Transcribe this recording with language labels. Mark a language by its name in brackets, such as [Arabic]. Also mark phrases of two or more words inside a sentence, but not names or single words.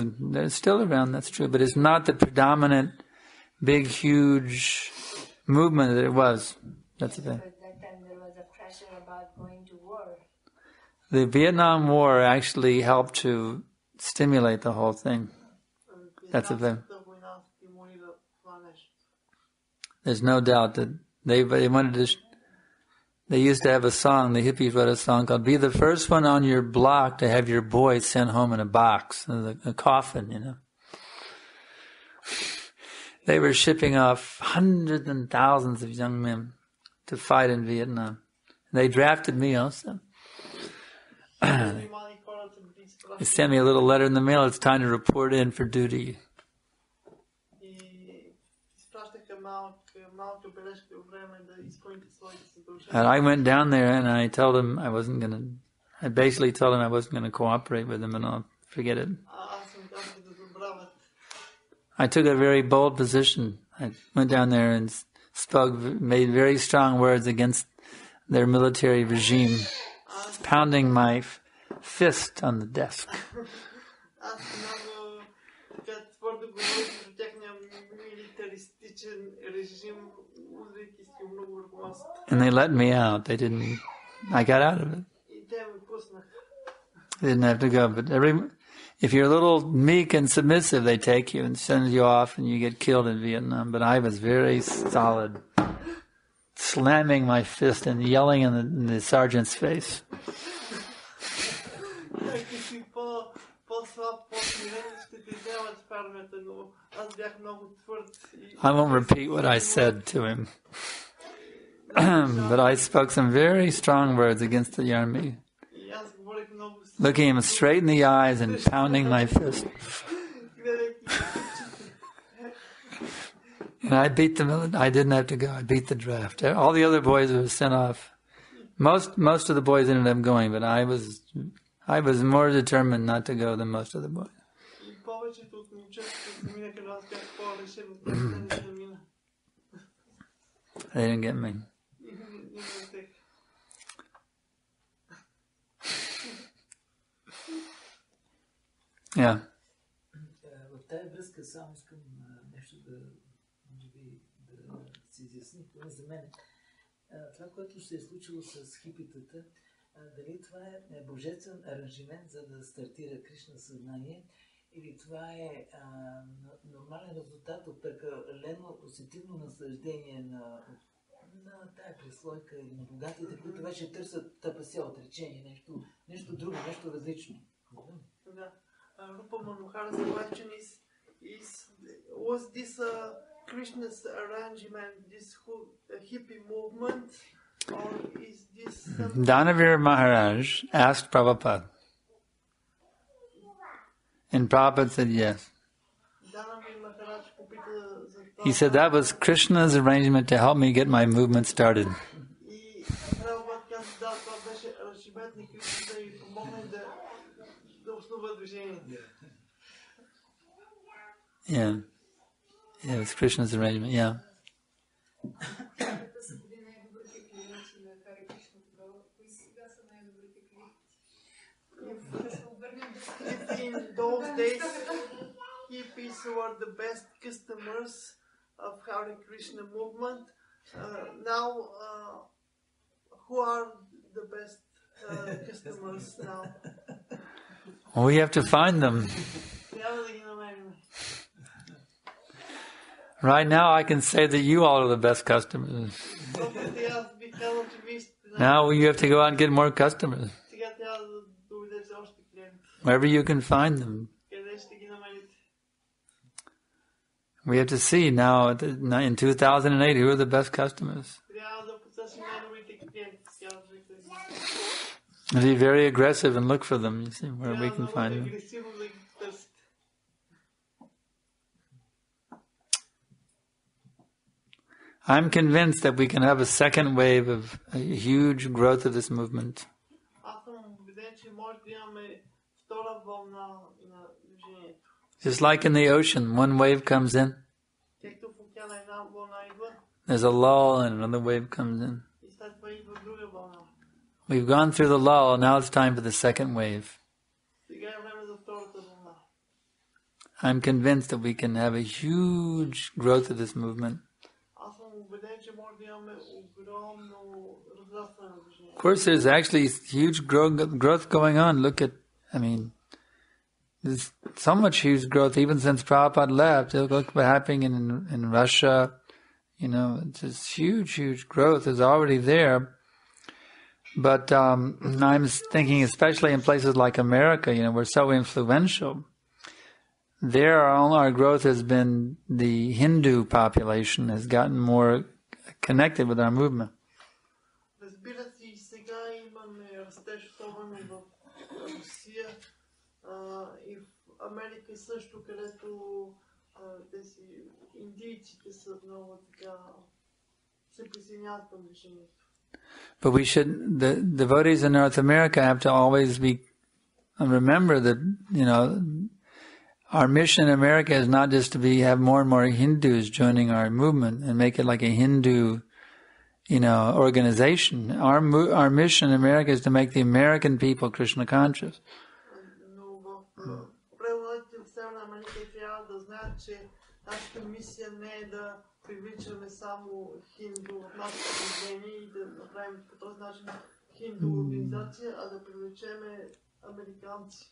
[English] They're still around, that's true, but it's not the predominant, big, huge movement that it was. That's the thing. At that time there was a pressure about going to war. The Vietnam War actually helped to stimulate the whole thing. That's the thing. [Bulgarian] Вьетнамската война стимулира това нещо. [English] There's no doubt that they wanted to. They used to have a song. The hippies wrote a song called "Be the first one on your block to have your boy sent home in a box, a coffin." You know. They were shipping off hundreds and thousands of young men to fight in Vietnam. They drafted me also. [Bulgarian] Мусулмани хората били [English] They [Bulgarian] изпращани [English] sent me a little letter in the mail. It's time to report in for duty. [Bulgarian] и изпращаха малка бележка във време да изпълните своите задължения. [English] And I went down there and I told him I wasn't going to. I basically told him I wasn't going to cooperate with him and I'll forget it. [Bulgarian] Аз съм казал да забравят. [English] I took a very bold position. I went down there and made very strong words against their military regime, pounding my fist on the desk. [Bulgarian] Аз много така твърдо говорих за техния милитаристичен режим, удряйки си много върху масата. [English] And they let me out. I got out of it. [Bulgarian] И те ме пуснаха. [English] I didn't have to go. But if you're a little meek and submissive, they take you and send you off and you get killed in Vietnam. But I was very solid, slamming my fist and yelling in the sergeant's face. [Bulgarian] Ако си по-слаб, по-смирен, ще те вземат в армията, но аз бях много твърд. [English] I won't repeat what I said to him. But I spoke some very strong words against the army, [Bulgarian] И аз говорих много [English] looking him straight in the eyes and pounding my fist. And I beat the military. I didn't have to go. I beat the draft. All the other boys were sent off. Most of the boys ended up going, but I was more determined not to go than most of the boys. [Bulgarian] И повечето от момчетата заминаха, но аз бях по-решен от тях да не замина. [English] They didn't get me. [Bulgarian] И не взех. [English] Yeah. [Bulgarian] В тази връзка само искам нещо може би, да се изясни, поне за мен. Това, което се е случило с хипитата, дали това е божествен аранжимент, за да стартира Кришна съзнание, или това е нормален резултат от прекалено усетивно наслаждение на тая преслойка или на богатите, които вече търсят тапася, отречение, нещо друго, нещо различно. Да. [English] Rupa Manohara, the question is was this Krishna's arrangement, this whole hippie movement, or is this something? Danavir Maharaj asked Prabhupada. And Prabhupada said yes. [Bulgarian] Danavir Maharaj попита за това. [English] He said that was Krishna's arrangement to help me get my movement started. [Bulgarian] И Прабхупад каза, да, това беше аршибет на Кришна да ви помогне да основа движението. [English] Yeah. Yeah, it was Krishna's arrangement, yeah. If in those days hippies were the best customers of Hare Krishna movement, now who are the best customers now? We have to find them. [Bulgarian] Трябва да ги намерим. [English] Right now I can say that you all are the best customers. [Bulgarian] Толкова аз бих казал, че вие сте [English] Now you have to go out and get more customers. [Bulgarian] сега трябва да доведете още клиенти. [English] Wherever you can find them. [Bulgarian] Къде ще ги намерите? [English] We have to see now in 2008 who are the best customers. [Bulgarian] Трябва да потърсим най-добрите клиенти. Сега да [English] Be very aggressive and look for them, you see, where we can find them. [Bulgarian] агресивно да ги търсите. [English] I'm convinced that we can have a second wave of a huge growth of this movement. [Bulgarian] Аз съм убеден, че може да имаме втора вълна на движението. [English] Just like in the ocean, one wave comes in, [Bulgarian] Както в океана една вълна идва [English] there's a lull and another wave comes in. [Bulgarian] и след това идва друга вълна. [English] We've gone through the lull, now it's time for the second wave. [Bulgarian] Сега е време за втората вълна. [English] I'm convinced that we can have a huge growth of this movement. [Bulgarian] Аз съм убеден, че може да имаме огромно разрастване на движението. [English] Of course, there's actually huge growth going on. Look at, there's so much huge growth even since Prabhupada left. Look what's happening in Russia. It's just huge growth is already there. But I'm thinking especially in places like America, we're so influential. There, all our growth has been the Hindu population has gotten more connected with our movement. [Bulgarian] Разбира се, и сега имаме растеж, особено в Русия и в Америка също, където тези индийците са много така се присъединяват към движението. [English] But the devotees in North America have to always remember that, our mission in America is not just to have more and more Hindus joining our movement and make it like a Hindu, organization. Our mission in America is to make the American people Krishna conscious. [Bulgarian] Но в преводите в Северна Америка трябва да знаят, че нашата мисия не е да привличаме само хинду в нашето движение и да направим по този начин хинду организация, а да привлечеме американци.